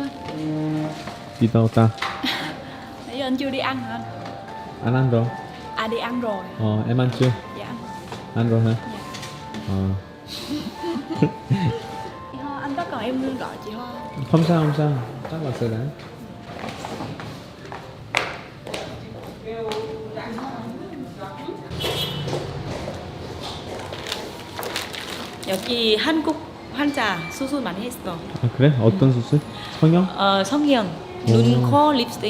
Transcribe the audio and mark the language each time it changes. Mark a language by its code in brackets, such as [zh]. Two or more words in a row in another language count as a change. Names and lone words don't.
[vi] Đi đâu ta? Nãy giờ anh chưa đi ăn hả anh? Anh ăn rồi. À đi ăn rồi. Em ăn chưa? Dạ ăn. Ăn rồi hả? Chị Hoa, anh có cần em gọi chị Hoa? Không sao, không sao. Chắc là sẽ đã. [ko] 여기 한국 환자 수술 많이 했어. 아, 그래? 어떤 수술? 성형? 성형, 눈, 코, 립스틱.